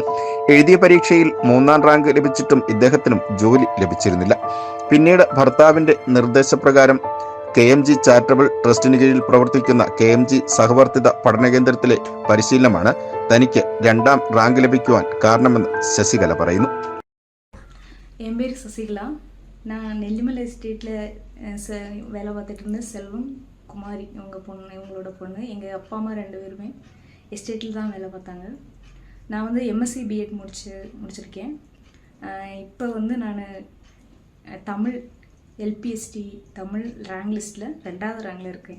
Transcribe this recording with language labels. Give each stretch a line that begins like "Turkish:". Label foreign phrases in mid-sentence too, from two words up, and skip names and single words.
Malayalam: എഴുതിയ പരീക്ഷയിൽ 3ാം റാങ്ക് ലഭിച്ചിട്ടും ഇദ്ദേഹത്തിനും ജോലി ലഭിച്ചിരുന്നില്ല. പിന്നീട് ഭർത്താവിന്റെ നിർദ്ദേശപ്രകാരം KMG
English: charitable trust
Malayalam: കീഴിൽ പ്രവർത്തിക്കുന്ന KMG സഹവർത്തിത പഠന കേന്ദ്രത്തിലെ പരിശീലനമാണ് തനിക്ക് 2ാം റാങ്ക് ലഭിക്കുവാൻ കാരണമെന്ന് ശശികല പറയുന്നു.
Tamil: என் பேர் சசிகலா. நான் நெல்லிமலை எஸ்டேட்டில் வேலை பார்த்துட்டு இருந்தேன். செல்வம் குமாரி இவங்களோட பொண்ணு. எங்கள் அப்பா அம்மா 2 பேருமே எஸ்டேட்டில் தான் வேலை பார்த்தாங்க. நான் வந்து MSc B.Ed முடிச்சிருக்கேன். இப்போ வந்து நான் தமிழ் LPST தமிழ்
English: rank list
Tamil: 2வது ரேங்கில் இருக்கேன்.